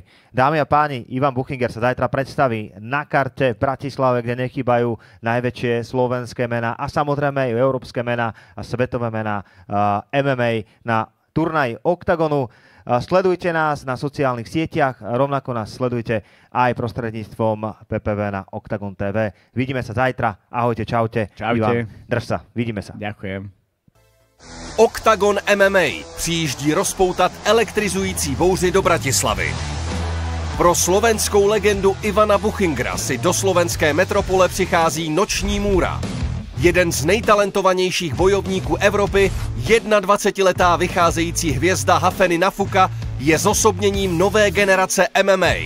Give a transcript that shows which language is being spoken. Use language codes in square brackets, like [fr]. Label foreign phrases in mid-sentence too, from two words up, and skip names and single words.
[sk] Dámy a páni, Ivan Buchinger sa zajtra predstaví na karte v Bratislave, kde nechýbajú najväčšie slovenské mená a samozrejme aj európske mená a svetové mená MMA na turnaji Oktagonu. Sledujte nás na sociálnych sieťach, rovnako nás sledujte aj prostredníctvom PPV na Oktagon TV. Vidíme sa zajtra. Ahojte, čaute. Ivan, drž sa. Vidíme sa. Ďakujem. [cs] Oktagon MMA přijíždí rozpoutat elektrizující bouři do Bratislavy. Pro slovenskou legendu Ivana Buchingera si do slovenské metropole přichází noční můra. Jeden z nejtalentovanějších bojovníků Evropy, 21letá vycházející hvězda Hafeny Nafuka, je zosobněním nové generace MMA.